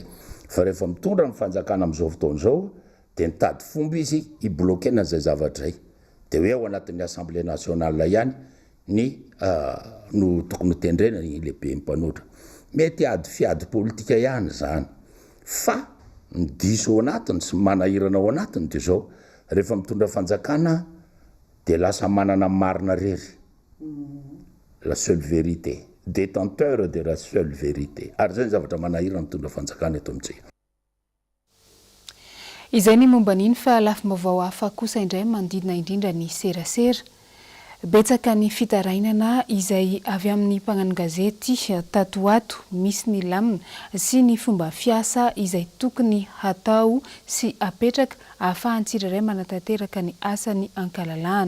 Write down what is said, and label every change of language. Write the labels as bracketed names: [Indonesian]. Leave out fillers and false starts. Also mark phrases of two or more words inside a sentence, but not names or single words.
[Malagasy] Fa rehefa mitondra ny fanjakana amin'izao fotoana izao dia nitady fomba izy hiblokena an'izay zavatra izay dia hoe ao anatin'ny [French] assemblée nationale [Malagasy] ihany ny no tokony tendrena ny lehibe mpanohitra. Mety ady fiady politika ihany zany fa ny diso ao anatiny sy manahirana ao anatiny dia zao rehefa mitondra fanjakana dia lasa manana marina rery [French] la seule vérité, détenteur de la seule vérité. [Malagasy] Ary zay ny zavatra manahirana mitondra fanjakana eto amintsika. Izay ny momba n'iny fa lafim-baovao hafa kosa indray mandidina indrindra ny serasera. Betsaka ny fitarainana izay avy amin'ny mpagnano gazety tatoato misy ny lamina sy ny fomba fiasa izay tokony hatao sy apetraka ahafahan'ny tsirairay manatanteraka ny asany ankalalahana.